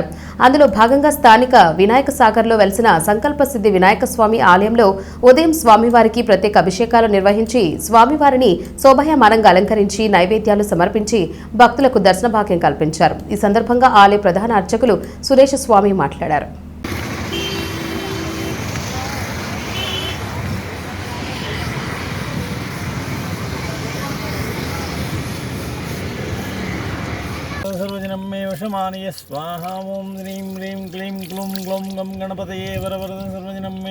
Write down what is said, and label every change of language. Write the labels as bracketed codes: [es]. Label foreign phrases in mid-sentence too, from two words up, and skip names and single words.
[te] అందులో భాగంగా స్థానిక వినాయక సాగర్లో వెలిసిన సంకల్ప సిద్ధి వినాయక స్వామి ఆలయంలో ఉదయం స్వామివారికి ప్రత్యేక అభిషేకాలు నిర్వహించి స్వామివారిని శోభాయమానంగా అలంకరించి నైవేద్యాలు సమర్పించి భక్తులకు దర్శన భాగ్యం కల్పించారు. ఈ సందర్భంగా ఆలయ ప్రధాన అర్చకులు సురేష స్వామి మాట్లాడారు. [sa] सर्वजनं मे वशमानय स्वाहा ओं ह्रीं ह्रीं क्लीं क्लूं ग्लौं गं गणपतये वरवरद सर्वजनं मे